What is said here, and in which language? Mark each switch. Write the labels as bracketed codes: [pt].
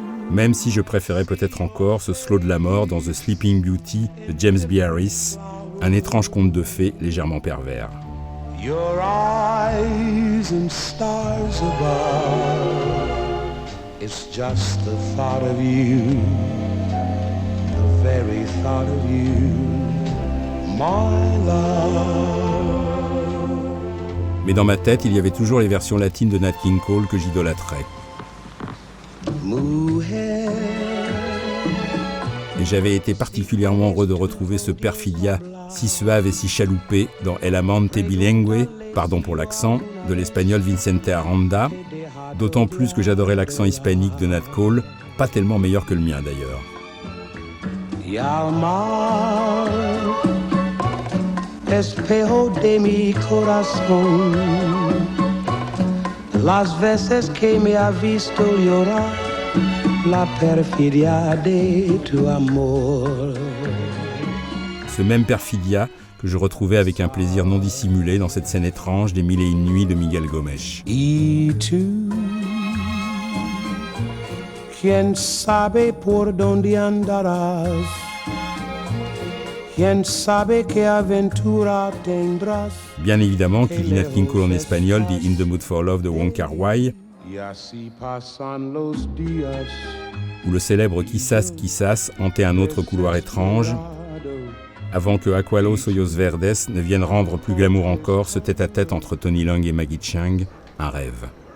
[fr] Même si je préférais peut-être encore ce slow de la mort dans The Sleeping Beauty de James B. Harris, un étrange conte de fées légèrement pervers. [en] Your eyes and stars above, it's just the thought of you, the very thought of you, my love. [fr] Mais dans ma tête, il y avait toujours les versions latines de Nat King Cole que j'idolâtrais. Et j'avais été particulièrement heureux de retrouver ce perfidia si suave et si chaloupé dans El Amante Bilingue, pardon pour l'accent, de l'espagnol Vicente Aranda, d'autant plus que j'adorais l'accent hispanique de Nat Cole, pas tellement meilleur que le mien d'ailleurs. [es] Yalma, espejo de mi corazón, las veces que me ha visto llorar, la perfidia de tu amor. [fr] Ce même perfidia que je retrouvais avec un plaisir non dissimulé dans cette scène étrange des Mille et une nuits de Miguel Gomes. [es] Y tú, quién sabe por dónde andarás, quién sabe qué aventura tendrás. [fr] Bien évidemment, qui dit Nat King Cole en espagnol dit In the Mood for Love de Wong Kar-wai, [es] Y así pasan los días. [fr] où le célèbre Quizás Quizás hantait un autre couloir étrange, avant que Aqualos Hoyos Verdes ne vienne rendre plus glamour encore ce tête-à-tête entre Tony Leung et Maggie Cheung, un rêve.